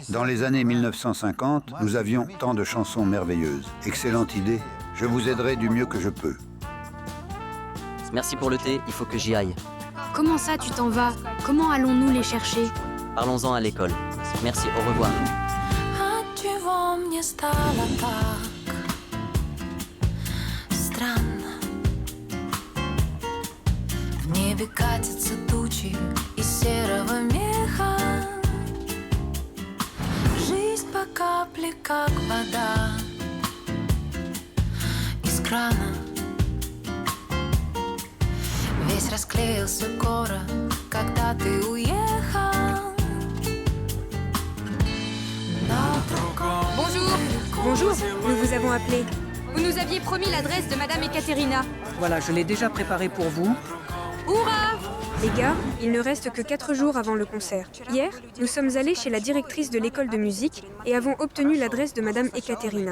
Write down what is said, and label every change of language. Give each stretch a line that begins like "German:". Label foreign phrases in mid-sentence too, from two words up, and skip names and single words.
French: Dans les années 1950, nous avions tant de chansons merveilleuses. Excellente idée. Je vous aiderai du mieux que je peux. Merci pour le thé, il faut que j'y aille. Comment ça, tu t'en vas? Comment allons-nous les chercher? Parlons-en à l'école. Merci, au revoir.
Russian: Отчего мне стало так странно? В небе катятся тучи из серого меха. Жизнь по капле, как вода из крана. Весь расклеился город, когда ты уехал.
French: Bonjour. Bonjour, nous vous avons appelé. Vous nous aviez promis l'adresse de Madame Ekaterina. Voilà, je l'ai déjà préparé pour vous. Hourra! Les gars, il ne reste que 4 jours avant le concert. Hier, nous sommes allés chez la directrice de l'école de musique et avons obtenu l'adresse de Madame Ekaterina.